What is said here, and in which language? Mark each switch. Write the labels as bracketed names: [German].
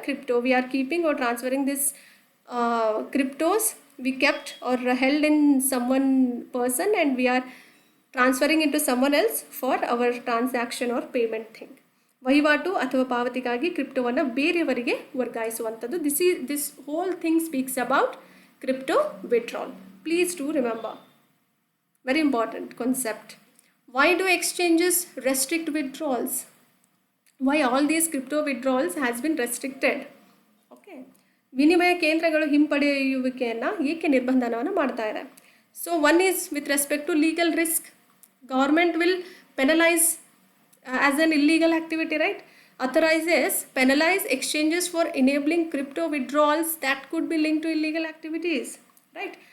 [English] Crypto, we are keeping or transferring this cryptos we kept or held in someone person, and we are transferring into someone else for our transaction or payment thing. [Kannada] ವಹಿವಾಟು ಅಥವಾ ಪಾವತಿಗಾಗಿ ಕ್ರಿಪ್ಟೋವನ್ನು ಬೇರೆಯವರಿಗೆ ವರ್ಗಾಯಿಸುವಂಥದ್ದು. [English] This whole thing speaks about crypto withdrawal. Please do remember, very important concept. Why do exchanges restrict withdrawals? Why all these crypto withdrawals has been restricted? [Kannada] Okay, ವಿನಿಮಯ ಕೇಂದ್ರಗಳು ಹಿಂಪಡೆಯುವಿಕೆಯನ್ನು ಏಕೆ ನಿರ್ಬಂಧನವನ್ನು ಮಾಡ್ತಾ ಇದೆ? [English] So one is with respect to legal risk. Government will penalize as an illegal activity, right? Penalize exchanges for enabling crypto withdrawals that could be linked to illegal activities, right?